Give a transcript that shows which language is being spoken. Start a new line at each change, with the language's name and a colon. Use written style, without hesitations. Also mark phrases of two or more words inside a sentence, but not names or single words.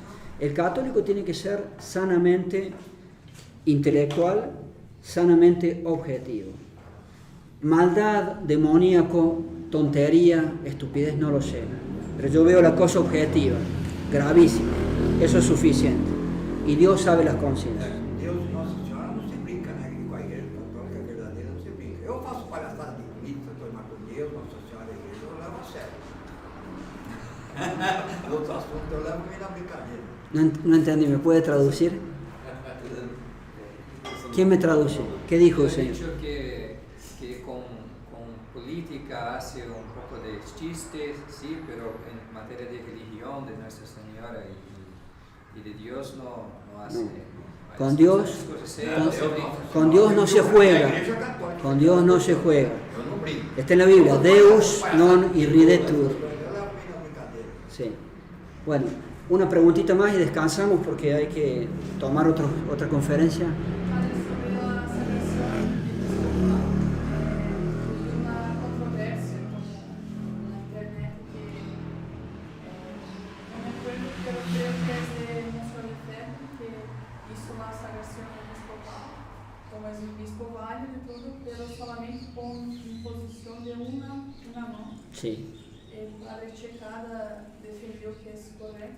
Spanish: El católico tiene que ser sanamente intelectual, sanamente objetivo. Maldad, demoníaco, tontería, estupidez, no lo sé. Pero yo veo la cosa objetiva, gravísima. Eso es suficiente. Y Dios sabe las conciencias.
Portuguese: Deus e Nossa Senhora não se brinca, né? Com a igreja católica verdadeira não se brinca. Eu faço palhaçada de política, estou mais com Deus, Nossa Senhora, a igreja, eu levo a sério. Outros assuntos eu levo meio na brincadeira.
Spanish: No entendí, ¿me puede traducir? ¿Quién me traduce? ¿Qué dijo el Yo he Señor? dicho que con política hace un poco de chistes, sí, pero en materia de religión, de Nuestra Señora y de Dios no hace. No. Con Dios, con Dios no se juega. Con Dios no se juega.
Portuguese: Eu não brinco.
Spanish: Está en la Biblia,
Latin: Deus non irridetur.
Portuguese: Eu levo meio na brincadeira.
Spanish: Sí. Bueno, una preguntita más y descansamos porque hay que tomar otra conferencia. Padre,
Portuguese: sobre a salvação episcopal, uma controvérsia na internet que não
Spanish: me acuerdo, pero creo que es de Monsenhor Lefebvre, que hizo la sagración episcopal, como es un obispo válido y todo, pero solamente con imposición de una mão. Sí. El padre Checada defendió que es correcto.